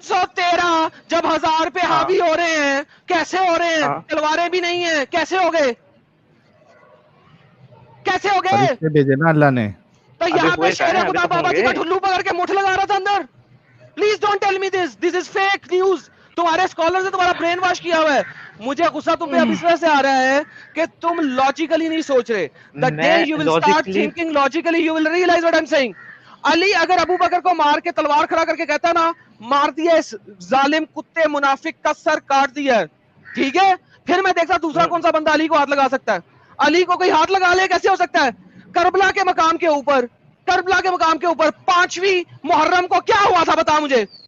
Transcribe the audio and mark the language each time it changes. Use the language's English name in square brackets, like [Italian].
[Urdu] 313 جب 1000 پہ حاوی ہو رہے ہیں, کیسے ہو رہے ہیں؟ تلواریں بھی نہیں ہیں, کیسے ہو گئے؟ کیسے ہو گئے؟ فرشتے بھیجے نا اللہ نے. تو یہاں پہ شیر خدا بابا جی کا ٹھلو پکڑ کے مٹھ لگا رہا تھا اندر. [English] Please don't tell me this is fake news. [Urdu] تمہارے اسکالر سے تمہارا برین واش کیا ہوا ہے. مجھے غصہ تم پہ اب اس وجہ سے آ رہا ہے کہ تم لاجیکلی نہیں سوچ رہے. [English] The day you will start thinking logically, you will realize what I'm saying. [Urdu] علی اگر ابو بکر کو مار کے تلوار کھڑا کر کے کہتا نا, مار دیا اس ظالم کتے منافق کا سر کاٹ دیا, ٹھیک ہے, پھر میں دیکھتا دوسرا کون سا بندہ علی کو ہاتھ لگا سکتا ہے. علی کو کوئی ہاتھ لگا لے کیسے ہو سکتا ہے؟ کربلا کے مقام کے اوپر, کربلا کے مقام کے اوپر 5ویں محرم کو کیا ہوا تھا بتا مجھے,